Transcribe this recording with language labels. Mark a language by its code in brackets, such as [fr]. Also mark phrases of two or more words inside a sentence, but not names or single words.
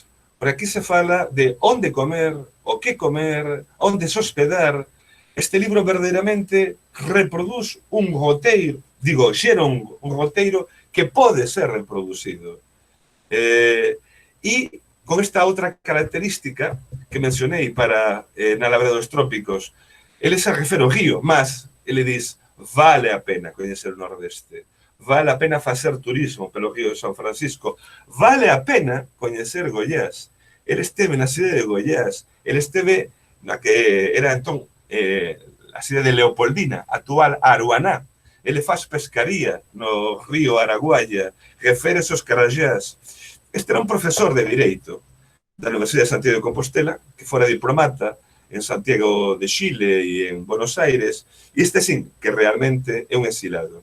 [pt] Por aquí se fala de onde comer, o que comer, onde se hospedar. [gl] Este libro verdadeiramente reproduz un roteiro, xera un roteiro que pode ser reproducido. E con esta outra característica que mencionei para na Labareda dos Trópicos, ele se refere ao río, mas ele diz, vale a pena coñecer o Nordeste, vale a pena facer turismo pelo río de São Francisco, vale a pena coñecer Goiás. Ele esteve na cidade de Goiás, ele esteve na que era entón a cidade de Leopoldina, actual Aruaná. [pt] Ele faz pescaría no río Araguaia, refere os carajás. [gl] Este era un profesor de Direito da Universidade de Santiago de Compostela, que fora diplomata en Santiago de Chile e en Buenos Aires, e este sí, que realmente é un exilado.